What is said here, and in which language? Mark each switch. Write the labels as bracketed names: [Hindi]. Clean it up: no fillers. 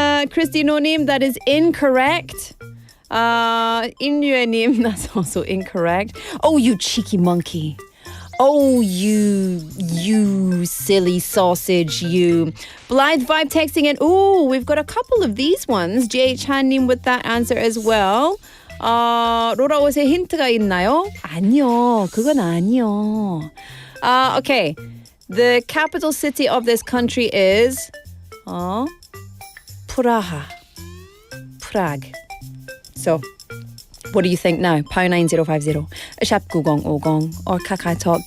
[English] Christy No name, that is incorrect. Inyue-님, that's also incorrect. Oh, you cheeky monkey. Oh, you silly sausage, you. Blythe Vibe texting in. Oh, we've got a couple of these ones. JH Han-님 with that answer as well. [Korean] 로라 옷에 힌트가 있나요? 아니요, 그건 아니요. Okay. [English] The capital city of this country is Prague. So, what do you think now? Pound 9050, Shap 9050 or Kakao Talk.